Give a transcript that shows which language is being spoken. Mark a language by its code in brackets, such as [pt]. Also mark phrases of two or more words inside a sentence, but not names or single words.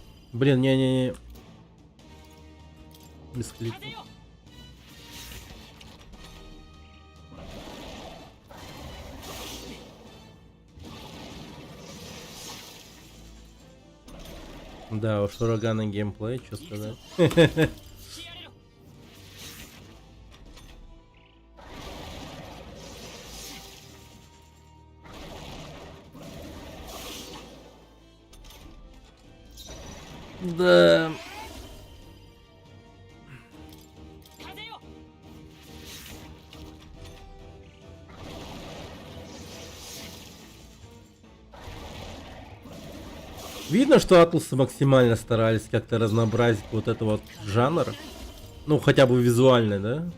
[ru] Блин, не-не-не. Без клика. [ja] 風よ [ru] Да, уж ураганный геймплей, что сказать. [ja] してやれろ [ru] Да. [ja] 風よ [ru] Видно, что Атлусы максимально старались как-то разнообразить вот это вот жанр. Ну, хотя бы визуально, да?